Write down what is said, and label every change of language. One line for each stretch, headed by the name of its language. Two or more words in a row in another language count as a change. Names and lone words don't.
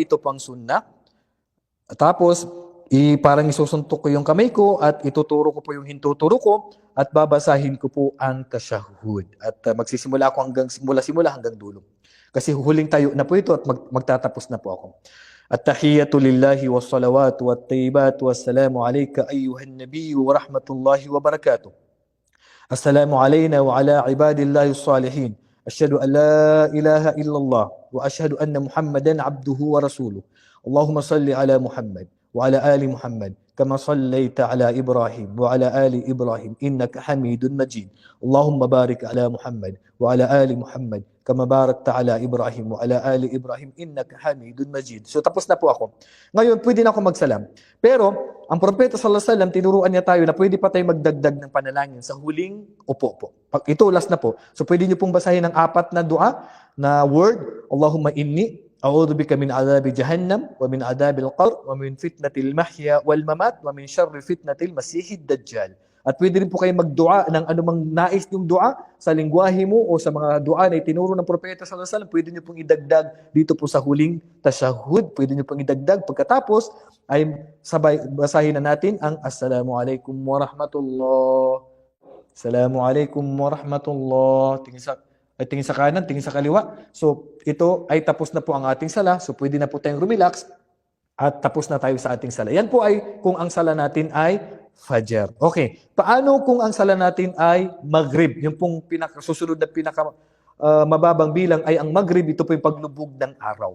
Filipino: Ito po ang sunnah. Tapos, parang isusuntok ko yung kamay ko at ituturo ko po yung hintuturo ko at babasahin ko po ang tashahud. At magsisimula ako hanggang simula hanggang dulo. Kasi huling tayo na po ito at magtatapos na po ako.
Arabic: التحيات لله والصلوات والطيبات السلام عليك أيها النبي ورحمة الله وبركاته. السلام علينا وعلى عباد الله الصالحين أشهد أن لا إله إلا الله وأشهد أن محمدا عبده ورسوله اللهم صل على محمد وعلى آل محمد كما صليت على إبراهيم وعلى آل إبراهيم إنك حميد مجيد اللهم بارك على محمد وعلى آل محمد كما باركت على إبراهيم وعلى آل إبراهيم إنك حميد مجيد.
Filipino: So tapos na po ako. Ngayon, pwede na ako magsalam. Pero, ang propeta
Arabic: صلى الله عليه وسلم,
Filipino: tinuruan niya tayo na pwede pa tayo magdagdag ng panalangin sa huling upo po. Ito, last na po. So pwede niyo pong basahin ng 4 na dua na word.
Arabic: اللهم إني أعوذ بك من عذاب جهنم ومن عذاب القبر ومن فتنة المحيا والممات ومن شر فتنة المسيح الدجال.
Filipino: At pwede rin po kayo magdua ng anumang nais yung dua sa lingwahe mo o sa mga dua na itinuro ng propeta
Arabic: صلى الله عليه وسلم.
Filipino: Pwede niyo pong idagdag dito po sa huling tashahhud. Pwede niyo pong idagdag. Pagkatapos ay sabay basahin na natin ang
Arabic: السلام عليكم ورحمة الله. السلام عليكم ورحمة الله.
Filipino: Tingin sa kanan, tingin sa kaliwa. So ito ay tapos na po ang ating sala. So pwede na po tayong relax at tapos na tayo sa ating sala. Yan po ay kung ang sala natin ay Fajr. Okay. Paano kung ang sala natin ay Maghrib? Yung pong susunod na mababang bilang ay ang Maghrib, ito po yung paglubog ng araw.